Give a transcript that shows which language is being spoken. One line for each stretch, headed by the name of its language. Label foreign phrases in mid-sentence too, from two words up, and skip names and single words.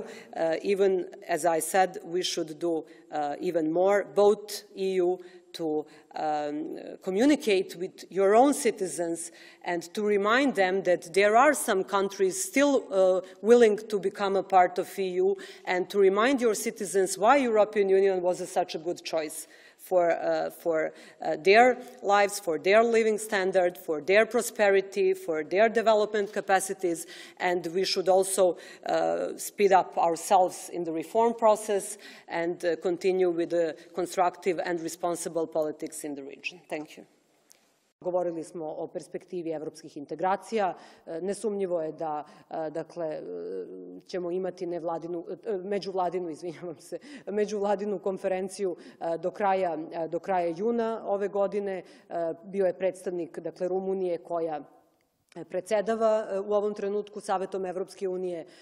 English: Even, as I said, we should do even more, both EU to communicate with your own citizens and to remind them that there are some countries still willing to become a part of EU, and to remind your citizens why European Union was such a good choice for their lives, for their living standard, for their prosperity, for their development capacities. And we should also speed up ourselves in the reform process and continue with the constructive and responsible politics in the region. Thank you.
Serbian: Govorili smo o perspektivi evropskih integracija. Nesumnjivo je da ćemo imati međuvladinu konferenciju do kraja juna ove godine. Bio je predstavnik Rumunije koja predsedava u ovom trenutku Savetom Evropske unije.